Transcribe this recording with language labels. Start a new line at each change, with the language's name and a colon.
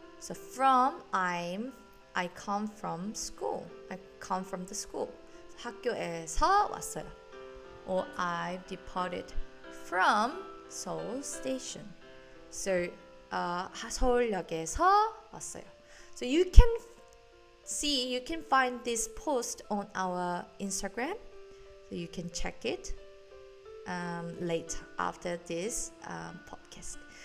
English: So from I come from school. I come from the school.
Korean: 학교에서 왔어요.
English: Or I've departed from Seoul Station.
Korean: So 서울역에서 왔어요.
English: So you can find this post on our Instagram. So you can check it later after this podcast.